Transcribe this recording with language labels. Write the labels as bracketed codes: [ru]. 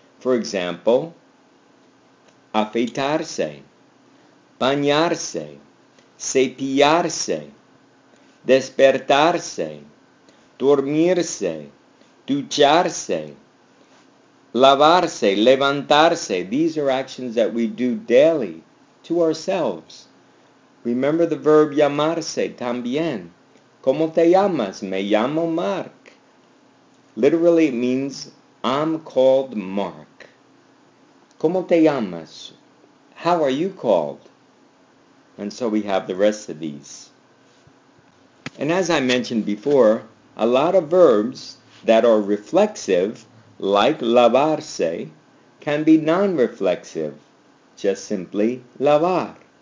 [en] For example, afeitarse, bañarse, cepillarse, despertarse, dormirse, ducharse, lavarse, levantarse. These are actions that we do daily to ourselves. Remember the verb llamarse [es] también. ¿Cómo te llamas? Me llamo Mark. [en] Literally it means I'm called Mark. [es] ¿Cómo te llamas? [en] How are you called? And so we have the rest of these. And as I mentioned before, a lot of verbs that are reflexive, like lavarse, can be non-reflexive, just simply lavar.